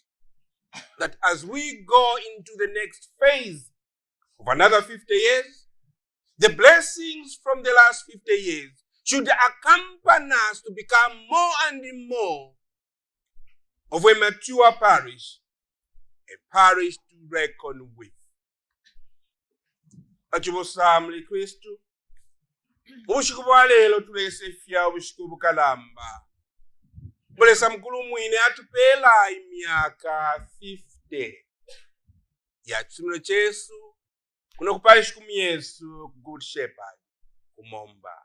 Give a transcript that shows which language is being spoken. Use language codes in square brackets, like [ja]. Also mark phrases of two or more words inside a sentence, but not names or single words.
[en] That as we go into the next phase of another 50 years, the blessings from the last 50 years should accompany us to become more and more of a mature parish, a parish to reckon with. [bem] Achibosamli Kristu, ubushikubu bwa lelo tulese fya ubushikubu kalamba. Mulesa mkulu mwine atupela imyaka 50 ya chimino chesu kuno kuparish kumyesu Good Shepherd kumomba.